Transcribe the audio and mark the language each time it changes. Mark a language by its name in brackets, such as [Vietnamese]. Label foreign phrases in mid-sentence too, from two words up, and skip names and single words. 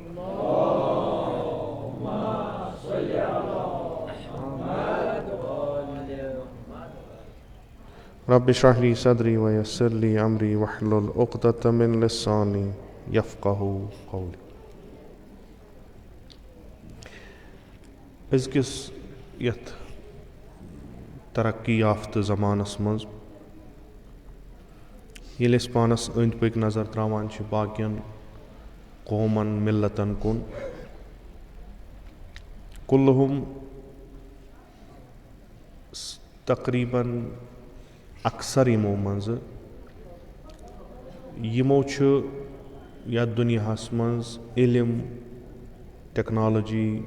[Arabic] رب اشرح لي صدري ويسر لي أمري واحلل عقدة من لساني يفقهوا قولي. [Kashmiri] أزكس يت ترقی یافتہ زمانس منٛز ییٚلہِ أسۍ پانس أنٛدۍ پٔکۍ نظر تراوان چھِ باقین قومن ملتن کُن کُلہُم تقریٖبن اکثر یِمو منٛزٕ یِمو چھُ یتھ دُنیاہس منٛز علم ٹیکنالوجی